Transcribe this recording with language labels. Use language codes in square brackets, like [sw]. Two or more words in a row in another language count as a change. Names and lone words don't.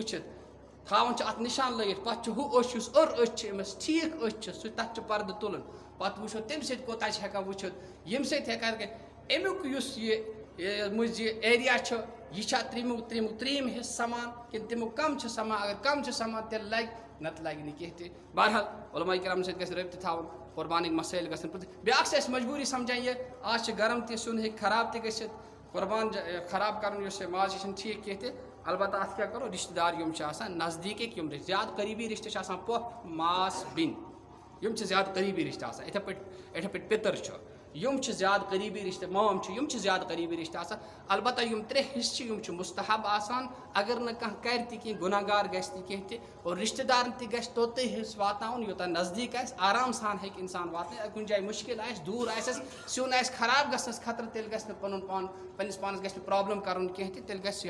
[ks] وٕچھِتھ تھاوُن چھُ اَتھ نِشان لٲگِتھ پتہٕ چھُ ہُہ أچھ یُس أر أچھ چھِ أمِس ٹھیٖک أچھ چھِ سُہ تتھ چھُ پردٕ تُلُن پتہٕ وٕچھو تَمہِ سۭتۍ کوتاہ چھِ ہٮ۪کان وٕچھِتھ ییٚمہِ سۭتۍ ہٮ۪کان اَمیُک یُس یہِ مٔنٛزۍ یہِ ایریا چھُ یہِ چھا 3یِم حِصہٕ سمان کِنہٕ تَمیُک کم چھِ سمان اگر کم چھِ سمان تیٚلہِ لگہِ نتہٕ لگہِ نہٕ کینٛہہ تہِ بہرحال علماء کرامن سۭتۍ گژھِ رٲبطہٕ تھاوُن قۄربانٕکۍ مسٲیِل گژھن بیٛاکھ چھِ اَسہِ مجبوٗری سمجھان یہِ آز چھِ گرم تہِ سیُن ہیٚکہِ خراب تہِ گٔژھِتھ قۄربان خراب کرُن یُس یہِ ماز یہِ چھِنہٕ ٹھیٖک کینٛہہ تہِ البتہ ات کیا کرو رشتہ دار یم چھ آسان نزدیک یم زیادہ قریبی رشتہ چھ آسان پوپ ماس بن یم چھ زیادہ قریبی رشتہ آسان اتھے پٹ پتر چھ یم چھ زیادہ قریبی رشتہ مام چھ یم چھ زیادہ قریبی رشتہ آسان البتہ یم ترے حصہ یم چھ مستحب آسان اگر نہ کانٛہہ کر تہ کینٛہہ گناہ گار گژھِ تہ کینٛہہ تہ اور رشتہ دارن تہ گژھِ توٚتٕے حصہٕ واتناوُن یوتاہ نزدیک آسہِ آرام سان ہیٚکہِ انسان واتنٲیِتھ کُنہِ جایہِ مُشکل آسہِ دوٗر آسٮ۪س سیُن آسہِ خراب گژھنس خطرٕ تیٚلہِ گژھِ نہٕ پنُن پان پننس پانس گژھِ نہٕ پرابلم کرُن کینٛہہ تہِ تیٚلہِ گژھِ یہِ